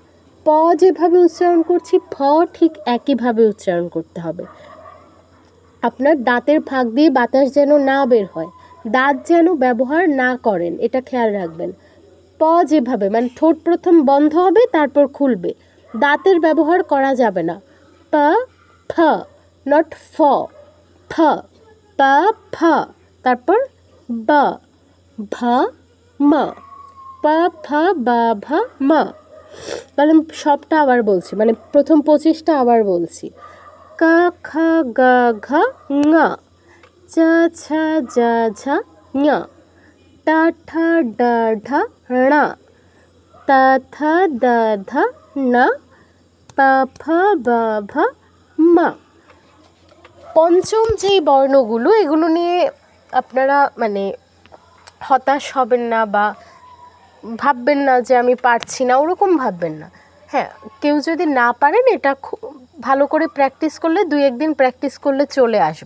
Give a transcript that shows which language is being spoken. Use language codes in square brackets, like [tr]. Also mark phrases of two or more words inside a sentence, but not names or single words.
[bn] প যেভাবে উচ্চারণ করছি, ফ ঠিক একইভাবে উচ্চারণ করতে হবে। আপনার দাঁতের ফাঁক দিয়ে বাতাস যেন না বের হয়, দাঁত যেন ব্যবহার না করেন, এটা খেয়াল রাখবেন। প যেভাবে মানে ঠোঁট প্রথম বন্ধ হবে তারপর খুলবে, দাঁতের ব্যবহার করা যাবে না। প ফ, নট ফ, ফ, প ফ, তারপর ব, ভ ম, প ফ ব ভ ম। মানে সবটা আবার বলছি, মানে প্রথম 25টা আবার বলছি। ক খ গ ঘ ঙ, চ ছ জ ঝ ঞ, ট ঠ ড ঢ ণ, ত থ দ ধ ন, প ফ ব ভ ম। পঞ্চম যেই বর্ণগুলো, এগুলো নিয়ে আপনারা মানে হতাশ হবেন না বা ভাববেন না যে আমি পারছি না, ওরকম ভাববেন না। হ্যাঁ, কেউ যদি না পারেন, এটা ভালো করে প্র্যাকটিস করলে, 2-1 দিন প্র্যাকটিস করলে চলে আসবে।